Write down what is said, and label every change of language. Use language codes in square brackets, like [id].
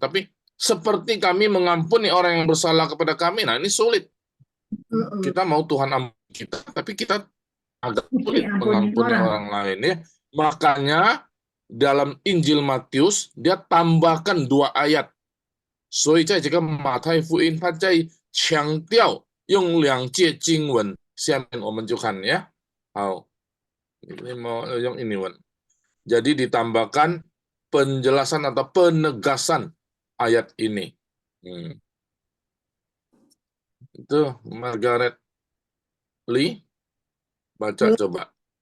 [id] Tapi seperti kami mengampuni orang yang bersalah kepada kami, nah ini sulit. Kita mau Tuhan ampuni kita, tapi kita agak Mesti sulit ampuni mengampuni orang. orang lain ya. Makanya dalam Injil Matius dia tambahkan 2 ayat. [zh] 所以在这个马太福音，他在强调用2节经文。下面我们就看 [id] ya. [zh] 好， [id] ini mau yang ini Wan. Jadi ditambahkan penjelasan atau penegasan ayat ini. Itu Margaret Lee, baca coba.